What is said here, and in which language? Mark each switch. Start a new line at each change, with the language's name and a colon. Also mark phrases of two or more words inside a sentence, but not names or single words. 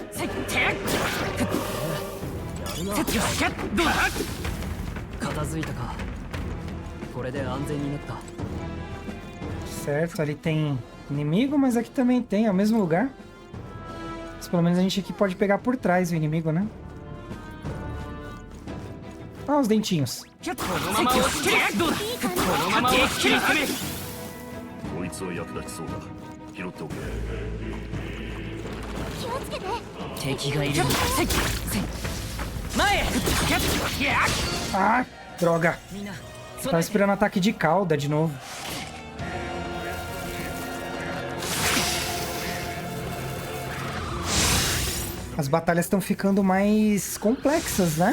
Portuguese: Certo, ali tem inimigo, mas aqui também tem, é o mesmo lugar. Mas pelo menos a gente aqui pode pegar por trás o inimigo, né? Ah, os dentinhos.
Japanese: こいつは役立ちそうだ。拾っておけ。気をつけて。敵がいる。前。
Portuguese: Ah, droga. Tava esperando ataque de cauda de novo. As batalhas estão ficando mais complexas, né?